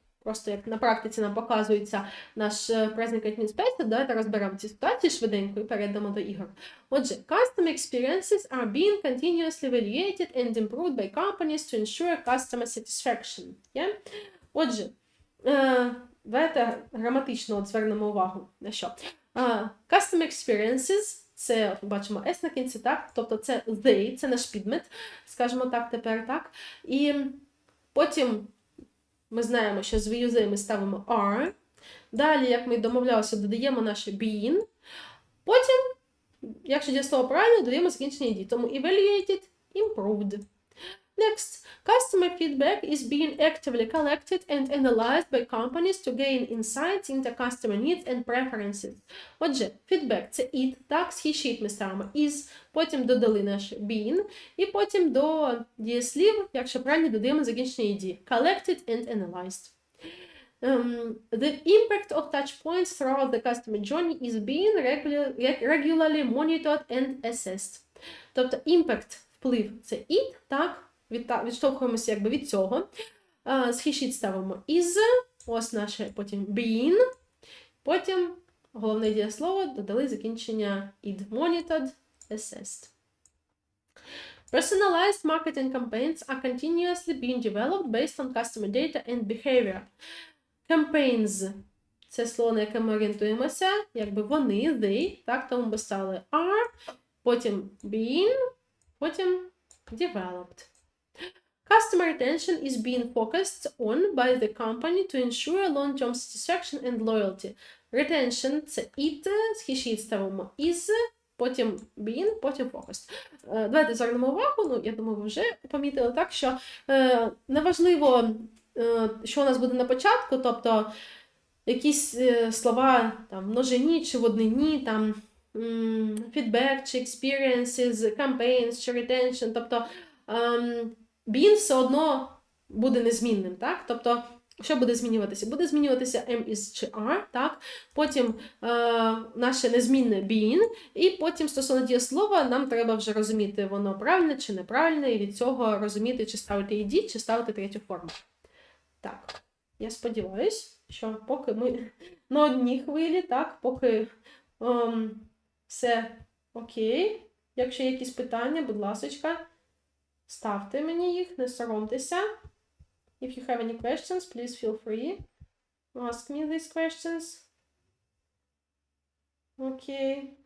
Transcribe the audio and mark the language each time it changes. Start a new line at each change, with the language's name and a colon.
Ukrainian: просто як на практиці нам показується наш present continuous space, давайте розберемо ці ситуації швиденько і перейдемо до ігор. Отже,
English: custom experiences are being continuously evaluated and improved by companies to ensure customer satisfaction. Yeah?
Ukrainian: Отже, давайте граматично от звернемо увагу на що. Custom experiences – це, бачимо, S на кінці, так? Тобто це they, це наш підмет, скажімо так, тепер, так? І потім ми знаємо, що з we ми ставимо are. Далі, як ми домовлялися, додаємо наше being. Потім, якщо дієслово правильно, додаємо закінчення ed. Тому
English: evaluated, improved. Next, customer feedback is being actively collected and analyzed by companies to gain insights into customer needs and preferences.
Ukrainian: Отже, feedback – це it, так, з he, she ми ставимо is, потім додали наш being, і потім до дієслів, якщо правильно, додаємо закінчення ed.
English: Collected and analyzed. The impact of touchpoints throughout the customer journey is being regularly monitored and assessed.
Ukrainian: Тобто, impact, вплив – це it, так, відштовхуємося якби від цього. З he, she ставимо is, ось наше потім being, потім головне дієслово додали закінчення id.
English: Monitored, assessed. Personalized marketing campaigns are continuously being developed based on customer data and behavior.
Ukrainian: Campaigns – це слово, на яке ми орієнтуємося, якби вони, they, так, тому ми ставили are, потім being, потім developed.
English: Customer retention is being focused on by the company to ensure long-term satisfaction and loyalty.
Ukrainian: Retention – це it, з he, she ставимо is, потім being, потім focused. Давайте звернемо увагу, ну, я думаю, ви вже помітили так, що неважливо, що у нас буде на початку, тобто якісь слова там, в множині чи в однині, там, feedback, чи experiences, campaigns, чи retention, тобто being все одно буде незмінним, так? Тобто, що буде змінюватися? Буде змінюватися am, is чи are, так? Потім наше незмінне being, і потім стосовно дієслова нам треба вже розуміти, воно правильне чи неправильне, і від цього розуміти, чи ставити ed, чи ставити третю форму. Так, я сподіваюся, що поки ми на одній хвилі, так, поки все окей. Якщо є якісь питання, будь ласочка, ставте мені їх, не соромтеся.
English: If you have any questions, please feel free to ask me these questions. Okay.